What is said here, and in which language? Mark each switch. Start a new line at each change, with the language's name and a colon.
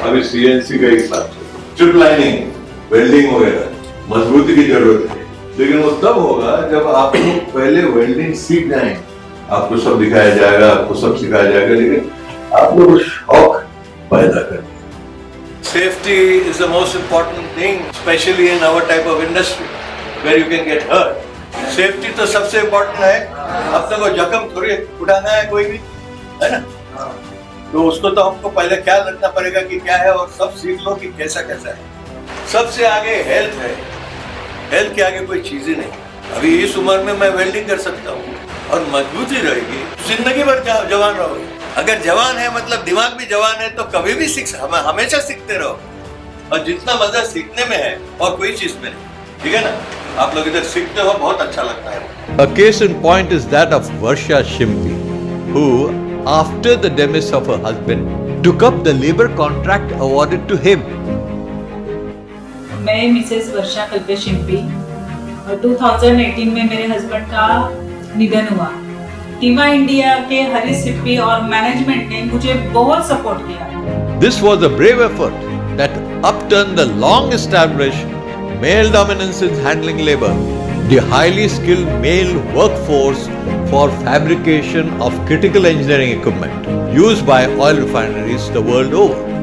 Hindi: अभी CNC का एक साथ चिप लाइनिंग वेल्डिंग वगैरह मजबूती की जरूरत है, लेकिन वो तब होगा जब आप लोग पहले वेल्डिंग सीख जाएं। आपको सब दिखाया जाएगा, आपको सब सिखाया जाएगा, लेकिन आप लोग शौक पैदा करें।
English: Safety is the most important thing, especially in our type of industry, where you can get hurt.
Hindi: Safety तो सबसे important है। अपने को जख्म थोड़ी उठाना है कोई भी, है ना? तो उसको तो हमको पहले ख्याल रखना पड़ेगा कि क्या है और सब सीख लो कि कैसा कैसा है। सबसे आगे हेल्थ है। हेल्थ के आगे कोई चीज ही नहीं। अभी इस उम्र में मैं वेल्डिंग कर सकता हूँ और मजबूती रहेगी, जिंदगी भर जवान रहोगे। अगर जवान है मतलब दिमाग भी जवान है तो कभी भी हमेशा सीखते रहो। और जितना मजा सीखने में है और कोई चीज में नहीं, ठीक है ना? आप लोग इधर सीखते हो, बहुत अच्छा लगता है।
English: A case in point is that of Haresh Sippy, who, after the demise of her husband, took up the labor contract awarded to him.
Hindi: मैं मिसेस वर्षा कल्पेश शिंपी और 2018 में मेरे हस्बैंड का निधन हुआ। टीमा इंडिया के हरीश सिप्पी और मैनेजमेंट ने मुझे बहुत सपोर्ट किया।
English: This was a brave effort that upturned the long-established male dominance in handling labor, the highly skilled male workforce for fabrication of critical engineering equipment used by oil refineries the world over.